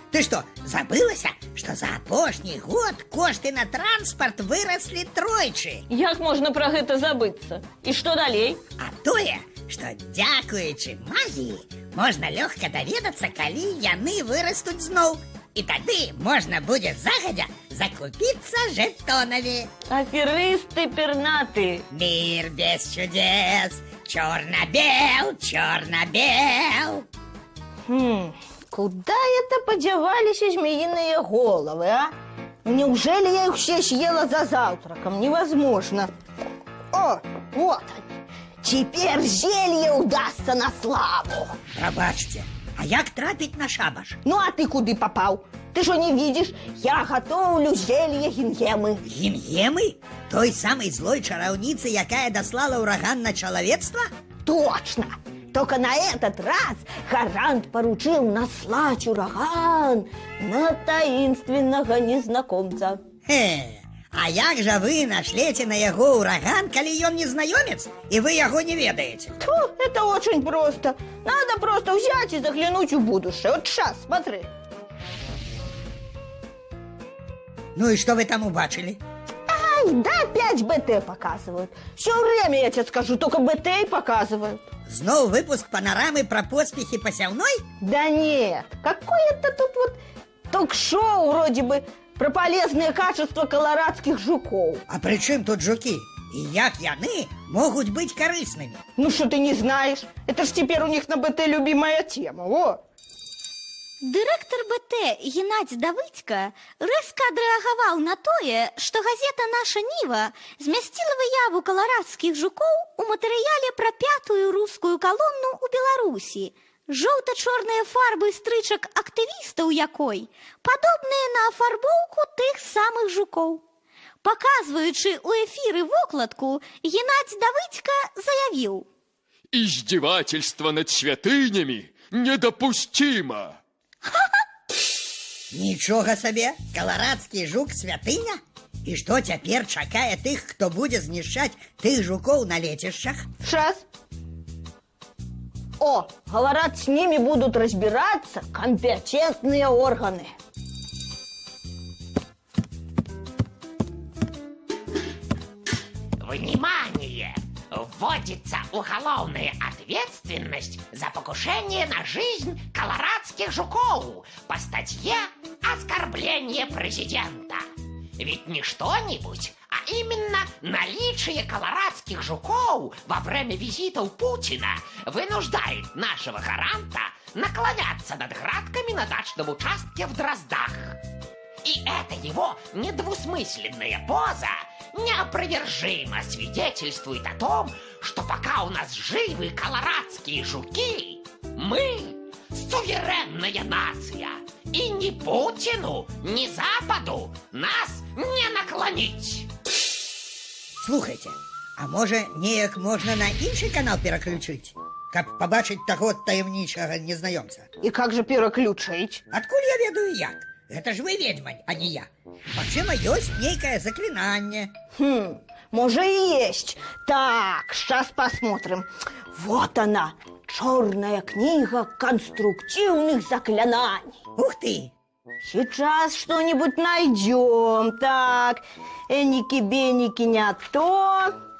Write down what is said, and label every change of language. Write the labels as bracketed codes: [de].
[be] Ты што, забылася, што за апошні год кошты на транспарт выраслі тройчы? Як можна пра гэта забыцца? І што далей? А тое, што дзякуючы магіі можна лёгка даведацца, калі яны вырастуць зноў. І тады можна будзе загадзя закупіцца жэтонамі. Аферысты пернаты. [ru] Мир без чудес, чёрно-бел, чёрно-бел. Куда это подевались змеиные головы, а? Неужели я их все съела за завтраком? Невозможно. О, вот они. Теперь зелье удастся на славу. [be] Прабачце, а як трапіць на шабаш? [ru] Ну, а ты куды попал? Ты что, не видишь? Я готовлю зелье гингемы. Гингемы? [be] Той самой злой чараўніцы, якая даслала ураган на чалавецтва? [ru] Точно. Только на этот раз гарант поручил наслать ураган на таинственного незнакомца. [be] А як жа вы нашлете на яго ураган, калі ён незнаёмец, и вы яго не ведаете? [ru] Это очень просто. Надо просто взять и заглянуть в будущее. Вот сейчас, смотри. [be] Ну и что вы там убачили? [ru] Ай, да опять БТ показывают. Все время, я тебе скажу, только БТ и показывают. [be] Зноў выпуск панорамы про поспехи пасяўной? [ru] Да нет, какое-то тут вот ток-шоу вроде бы про полезные качества колорадских жуков. [be] А при чым тут жуки? И як яны могут быть корыстными? [ru] Ну что ты не знаешь? Это ж теперь у них на БТ любимая тема, во! [be] Дырэктар БТ Геннадзь Давыдзька рэзка адрэагаваў на тое, што газета «Наша Ніва» змясціла выяву каларадскіх жукоў у матэрыяле пра 5-ю рускую калону ў Беларусі. Жоўта-чорныя фарбы стрычак актывістаў якой падобныя на афарбоўку тых самых жукоў. Паказваючы ў эфіры вокладку, Геннадзь Давыдзька заявіў: [ru] «Издевательство над святынями недопустимо!» [be] Нічога сабе, каларадскі жук святыня? І што цяпер чакае тых, хто будзе знішчаць тых жукоў на лецішчах? [ru] Сейчас. О, говорят, с ними будут разбираться компетентные органы. Внимание! Вводится уголовная ответственность за покушение на жизнь колорадских жуков по статье «Оскорбление президента». Ведь не что-нибудь, а именно наличие колорадских жуков во время визитов Путина вынуждает нашего гаранта наклоняться над градками на дачном участке в Дроздах. И эта его недвусмысленная поза неопровержимо свидетельствует о том, что пока у нас живы колорадские жуки, мы суверенная нация, и ни Путину, ни Западу нас не наклонить. [be] Слухайте, а можа, неяк можна на іншы канал пераключыць, каб пабачыць таго таямнічага незнаёмца? [ru] И как же переключить? [be] Адкуль я ведаю як? [ru] Это ж вы ведьмань, а не я. [be] Магчыма, ёсць нейкае заклинанне. [ru] Может и есть. Так, сейчас посмотрим. Вот она, черная книга конструктивных заклинаний. Ух ты! Сейчас что-нибудь найдем. Так, эники-беники не то.